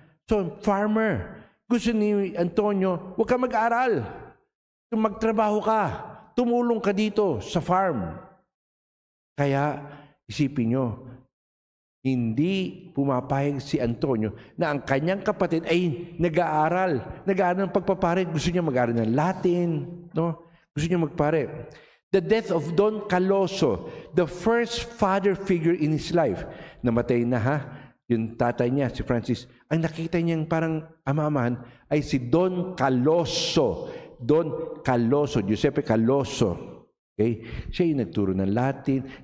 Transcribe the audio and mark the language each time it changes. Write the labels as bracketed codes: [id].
[tl] So, farmer. Gusto ni Antonio, huwag ka mag-aral. Magtrabaho ka. Tumulong ka dito sa farm. Kaya, isipin nyo, hindi pumapayag si Antonio na ang kanyang kapatid ay nag-aaral. Nag-aaral ng pagpapare. Gusto niya mag-aaral ng Latin. No? Gusto niya magpare. [en] The death of Don Caloso, the first father figure in his life. [tl] Namatay na yung tatay niya, si Francis. Ang nakita niyang parang amaman ay si Don Caloso. Don Caloso, Giuseppe Caloso. Okay? Siya yung nagturo ng Latin.